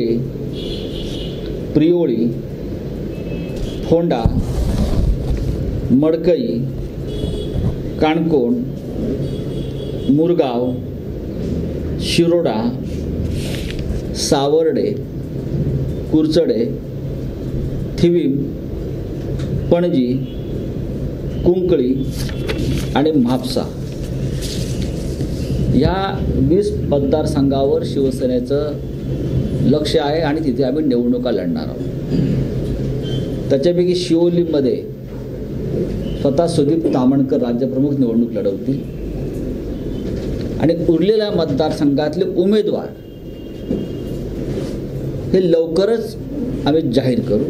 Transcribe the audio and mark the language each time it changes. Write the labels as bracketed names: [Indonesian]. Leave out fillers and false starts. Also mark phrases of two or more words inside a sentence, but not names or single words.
[Marathi] प्रियोळी, फोंडा, मडकई, काणकोण, मुरगाव, शिरोडा, सावर्डे, कुरचडे, थिवीम, पणजी, कुंकळी आणि म्हापसा या 20 मतदारसंघावर शिवसेनेचं लक्ष आहे आणि तिथे आम्ही निवडणुका लढणार आहोत। त्याच्यापैकी शिवोलीमध्ये स्वतः सुदीप तामणकर राज्यप्रमुख निवडणूक लढवतील आणि उरलेल्या मतदारसंघातले उमेदवार हे लवकरच आम्ही जाहीर करू।